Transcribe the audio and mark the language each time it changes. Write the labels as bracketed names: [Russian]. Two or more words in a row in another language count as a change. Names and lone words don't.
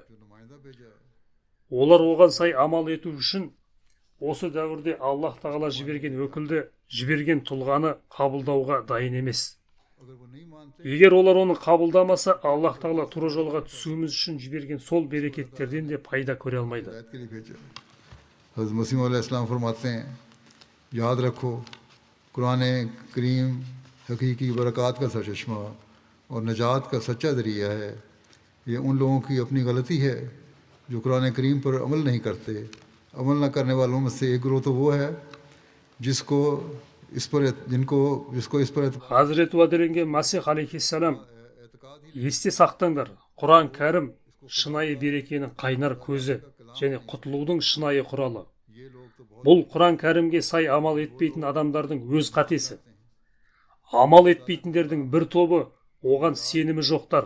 [Kazakh] Олар оған сай амал ету үшін осы дәуірде Аллах тағала жіберген өкілді, жіберген тұлғаны қабылдауға дайын емес. Егер олар оны қабылдамаса, Аллах тағала тура жолға түсуіміз үшін жіберген сол берекеттерден де пайда көре алмайды. [Urdu] حضرت مسیح علیہ‌السلام فرماتے ہیں، یاد رکھو قرآن کریم حقیقی برکات کا سرچشمہ اور نجات کا سچا ذریعہ ہے. یہ ان لوگوں کی اپنی غلطی ہے جو قرآن کریم پر عمل نہیں کرتے. عمل نہ کرنے والوں میں سے ایک گروہ تو وہ ہے جس کو اس پر [Kazakh] Хазіреті уәделенген Мәсих алейхиссалам, есте сақтаңдар, Құран кәрім шынайы берекенің қайнар көзі және құтылудың шынайы құралы. Бұл Құран кәрімге сай амал етпейтін адамдардың өз қатесі. Амал етпейтіндердің бір тобы оған сенімі жоқтар.